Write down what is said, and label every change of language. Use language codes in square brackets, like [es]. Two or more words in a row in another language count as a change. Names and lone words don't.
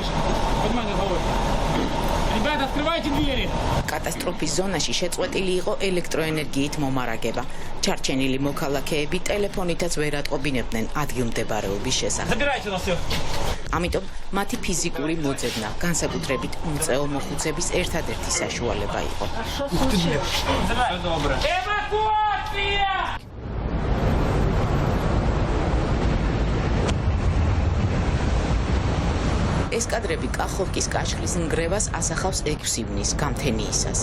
[ru] Поднимай над головой. Ребята, открывайте двери. [ka] კატასტროფის ზონაში შეწყვეტილი იყო ელექტროენერგიით მომარაგება. ჩარჩენილი მოქალაქეები ტელეფონითაც ვერ ატყობინებდნენ ადგილმდებარეობის შესახებ. [ru] Забирайте нас всё. [ka] ამიტომ მათი физიკური მოძებნა, განსაკუთრებით მწეო მოხუცების ერთადერთი საშუალება იყო. [ru] Эвакуация! [ka] ეს კადრები კახოვკის კაშხლის ნგრევას ასახავს 6 ივნის გამთენიისას.